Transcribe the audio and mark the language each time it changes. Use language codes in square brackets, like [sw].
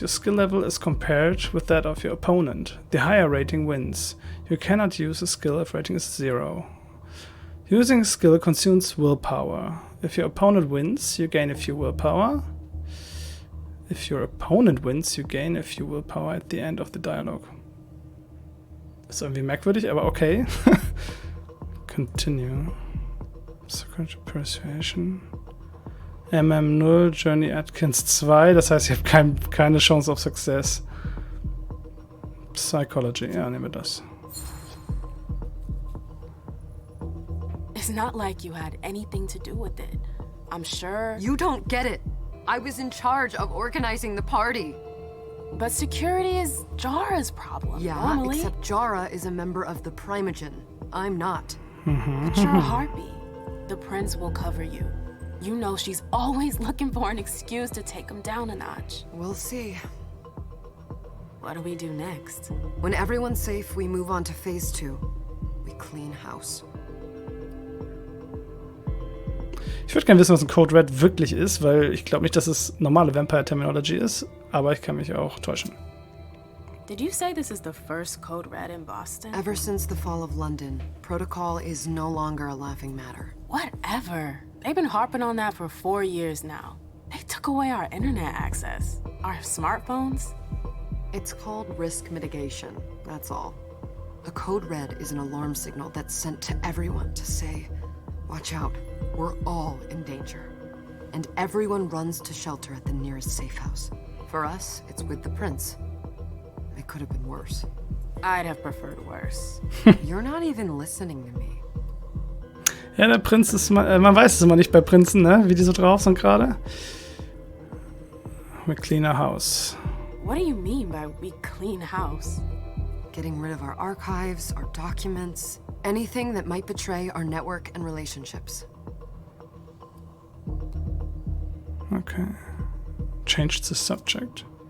[en] Your skill level is compared with that of your opponent. The higher rating wins. You cannot use a skill if rating is 0. Using a skill consumes willpower. If your opponent wins, you gain a few willpower. If your opponent wins, you gain a few willpower at the end of the dialogue. [de] Ist irgendwie merkwürdig, aber okay. Continue. Psychology, persuasion. MM0, Journey Atkins 2, das heißt, ich habe keine Chance auf Success. Psychology, ja, nehmen wir das. [en] It's not like you had anything to do with it. I'm sure. You don't get it. I was in charge of organizing the party. But security is Jara's problem. Yeah, normally. except Jara is a member of the Primogen. I'm not. But you're a harpy. The prince will cover you. You know she's always looking for an excuse to take him down a notch. We'll see. What do we do next? When everyone's safe, we move on to phase 2. We clean house. [de] Ich würde gerne wissen, was ein Code Red wirklich ist, weil ich glaube nicht, dass es normale Vampire Terminology ist, aber ich kann mich auch täuschen. [en] Did you say this is the first Code Red in Boston? Ever since the fall of London, protocol is no longer a laughing matter. Whatever. They've been harping on that for 4 years now. They took away our internet access. Our smartphones. It's called risk mitigation, that's all. A code red is an alarm signal that's sent to everyone to say, watch out, we're all in danger. And everyone runs to shelter at the nearest safe house. For us, it's with the prince. It could have been worse. I'd have preferred worse. You're not even listening to me. [de] Ja, der Prinz ist, man weiß es immer nicht bei Prinzen, ne? Wie die so drauf sind gerade. [en] We clean our house. What do you mean by we clean house? Getting rid of our archives, our documents, anything that might betray our network and relationships. Okay. Changed the subject.